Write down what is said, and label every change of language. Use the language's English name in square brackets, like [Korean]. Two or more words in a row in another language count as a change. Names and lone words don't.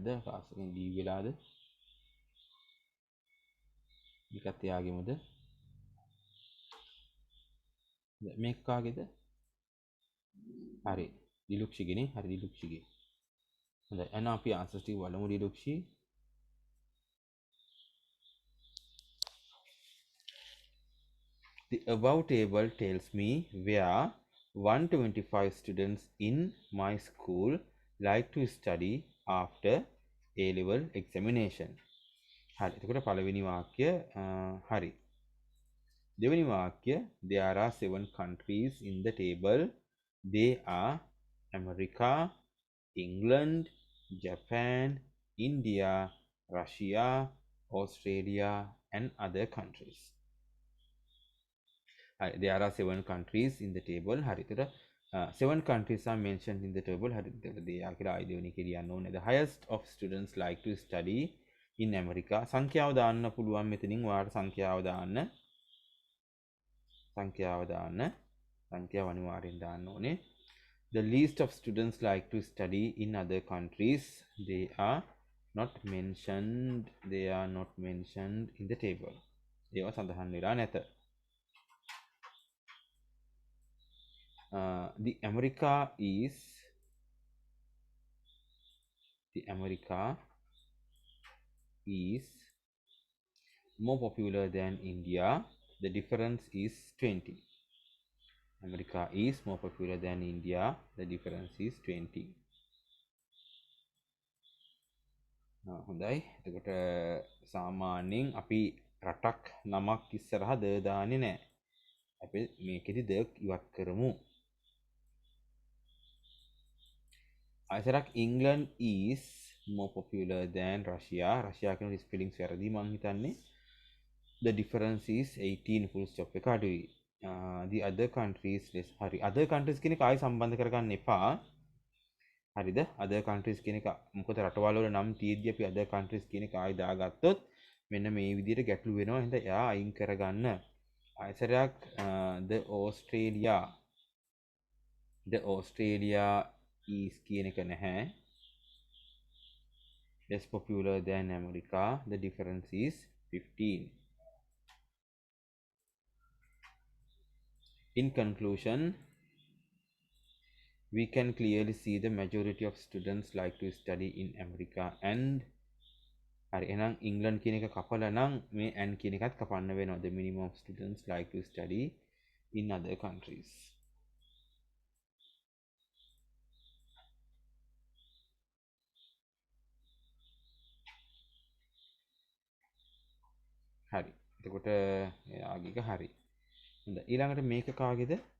[Sinhala] ක්ලාස් එකෙන් ලීව් වෙලාද? මේකත් එයාගෙමද? මේක කාගේද? හරි දිලුක්ෂිගේනේ. හරි දිලුක්ෂිගේ. හොඳයි එහෙනම් අපි ආන්සර්ස් ටික බලමු දිලුක්ෂි. [English] The above table tells me where 125 students in my school like to study after A-level examination. [Sinhala] හරි. එතකොට පළවෙනි වාක්‍ය හරි. දෙවෙනි වාක්‍ය [English] there are 7 countries in the table. They are America, England, Japan, India, Russia, Australia and other countries. There are 7 countries in the table. [Sinhala] හරි. එතකොට [English] 7 countries are mentioned in the table. [Sinhala] හරි. එතකොට [English] they are [Sinhala] කියලා ආයතනෙ කියන්න ඕනේ. [English] The highest of students like to study in America. [Sinhala] සංඛ්‍යාව දාන්න පුළුවන් මෙතනින් ඔයාලට සංඛ්‍යාව දාන්න. සංඛ්‍යාව අනිවාර්යෙන් දාන්න ඕනේ. [English] The least of students like to study in other countries. They are not mentioned in the table. [Sinhala] ඒවා සඳහන් වෙලා නැත. [English] The America is more popular than India. The difference is 20. America is more popular than India. The difference is 20. [Sinhala] හොඳයි. එතකොට සාමාන්‍යයෙන් අපි රටක් නමක් ඉස්සරහා ද දාන්නේ නැහැ. අපි මේකෙදි ද ඉවත් කරමු. අයිසරක් [English] England is more popular than Russia. [Sinhala] Russia කියන ස්පෙලිංස් වැරදි මං හිතන්නේ. [English] The difference is 18 full stop [Sinhala] එක අඩුයි. [English] The other countries less. [Sinhala] හරි. [English] other countries [Sinhala] කියන එක ආයි සම්බන්ධ කරගන්න එපා. හරිද? [English] other countries [Sinhala] කියන එක මොකද රටවල් වල නම් තියෙද්දි අපි [English] other countries [Sinhala] කියන එක ආයි දාගත්තොත් මෙන්න මේ විදිහට ගැටලු වෙනවා. එහෙනම් එයා අයින් කරගන්න. ආයිසරයක් [English] the Australia is [Sinhala] කියන එක නැහැ. [English] less popular than America. The difference is 15. In conclusion, we can clearly see the majority of students like to study in America and [Sinhala] හරි එහෙනම් ඉංග්ලන්ඩ් කියන එක කපලා නම් මේ and කියන එකත් කපන්න වෙනවා. [English] The minimum of students like to study in other countries. [Sinhala] හරි. එතකොට එයාගේ එක හරි. හොඳයි. ඊළඟට මේක කාගේද?